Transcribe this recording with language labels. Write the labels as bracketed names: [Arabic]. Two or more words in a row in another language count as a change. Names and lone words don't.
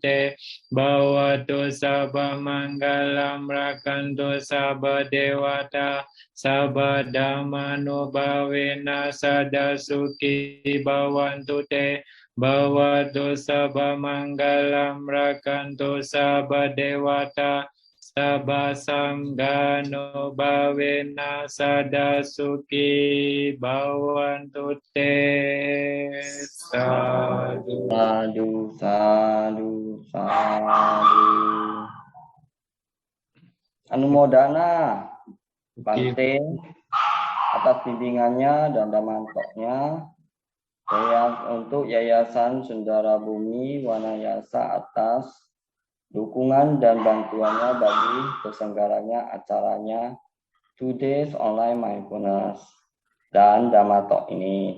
[Pali] te bawatu sabba manggalam rakantu sabba dewata sabba dhammanu bhavena sada suki bhavantu te bawatu sabba manggalam rakantu sabba dewata sabba sanggano bhavena sada suki bhavantu te. Sadu. Sadu, sadu, sadu. [Indonesian] Anumodana Bante atas bimbingannya dan damantoknya untuk Yayasan Sundara Bumi Wanayasa atas dukungan dan bantuannya bagi terselenggaranya acaranya 2 Days Online Mindfulness dan Dhammatalk ini.